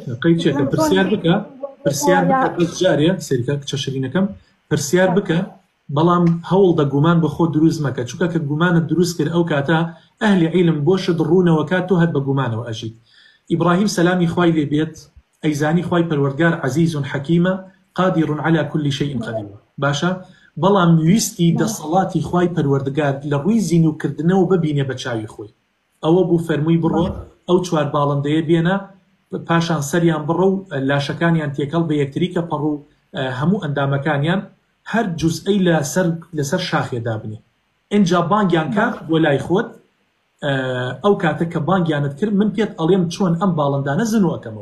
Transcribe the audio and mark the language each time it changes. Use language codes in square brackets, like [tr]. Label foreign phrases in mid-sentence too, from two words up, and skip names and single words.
[ckb] پرسیار بکە بەس جارێ سەریکە کچە شەرینەکەم پرسیار بکە، بەڵام هەوڵ دە گومان بە خۆ دروست مەکە، چونکە کە گومانت دروست کرد ئەو کاتە ئەهلی عیلم بۆشت ڕوونەوە کات تۆ هەت بە گومانەوە ئەژیت. ئیبراهیم سەلامی خوای لێ بێت ئەیزانی خوای پەروەردگار عەزیز حەکیمە [ar] قادر على كل شيء قدير [ckb] باشە، بەڵام ویستی دەسەڵاتی خوای پەروەردگار لە ڕووی زینوکردنەوە ببینێ بە چاوی خۆی، ئەوە بوو فەرمووی بڕۆ ئەو چوار باڵندەیە بێنە پاشان سەریان بڕە و لاشەکانیان تێکەڵ بە یەکتری کە پەڕ و هەموو ئەندامەکانیان هەر جوزئی لەسەر شاخێدا بنێ، ئینجا بانگیان کات بۆ لای خۆت، ئەو کاتە کە بانگیانت کرد من پێت ئەڵێم چۆن ئەم باڵندانە زنوەکەمەوە.